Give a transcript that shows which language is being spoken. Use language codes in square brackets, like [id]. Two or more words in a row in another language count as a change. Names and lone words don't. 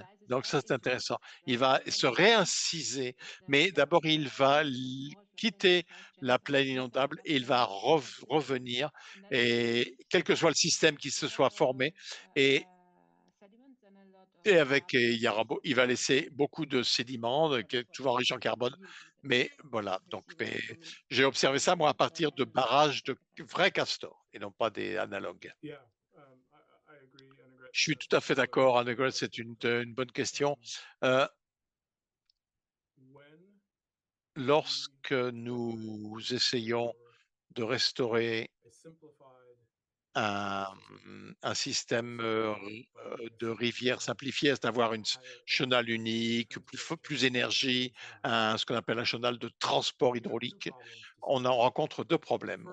[fr] Donc ça, c'est intéressant. Il va se réinciser, mais d'abord, il va quitter la plaine inondable et il va revenir, et quel que soit le système qui se soit formé, et, il va laisser beaucoup de sédiments, toujours riches en carbone. Mais voilà, donc j'ai observé ça, moi, à partir de barrages de vrais castors et non pas des analogues. [en] Yeah, I agree. Annegret. [fr] Je suis tout à fait d'accord, Annegret, c'est une bonne question. [en] When [fr] Lorsque nous essayons de restaurer [en] a simplified [fr] un, un système de rivière simplifié, c'est d'avoir une chenal unique, plus énergie, ce qu'on appelle un chenal de transport hydraulique, on en rencontre deux problèmes.